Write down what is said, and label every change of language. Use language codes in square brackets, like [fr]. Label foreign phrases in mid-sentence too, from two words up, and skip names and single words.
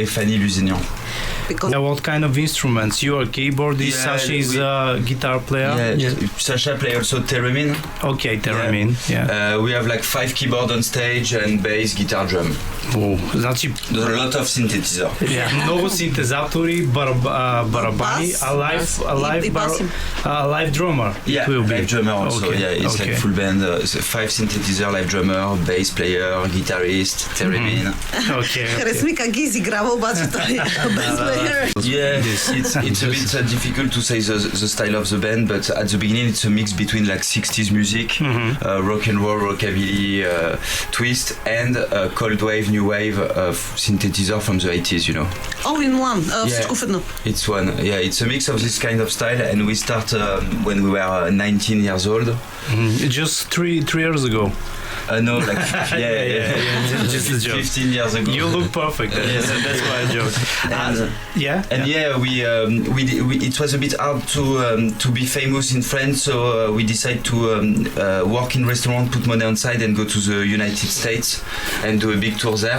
[fr] et Fanny Luzignant. [en] Because What kind of instruments? You are keyboardist, Yeah, Sacha is a guitar player? Yeah, Sacha play also theremin. Okay, theremin, yeah. We have like 5 keyboards on stage and bass, guitar, drum. [bg] Znači, [en] There's a lot of synthesizer. [bg] много синтезатори, барабани, Бас, [en] a live drummer. Yeah, it will be. live drummer also. Okay, Yeah, it's okay. like full band. 5 synthesizer, live drummer, bass player, guitarist, theremin. Okay, [bg] хареса ми как ги изиграва, обаче той е [en] best player. Yeah, it's a bit difficult to say the style of the band, but at the beginning it's a mix between like 60s music, rock and roll, rockabilly, twist, and cold wave, new wave synthesizer from the 80s, you know. All in one, [bg] всичко в едно. [en] It's one, yeah, it's a mix of this kind of style, and we start when we were 19 years old. Just three years ago. No, like Just a joke. 15 years ago. You look perfect. That's why I joke. We it was a bit hard to be famous in France, so we decided to work in restaurant, put money on side, and go to the United States and do a big tour there.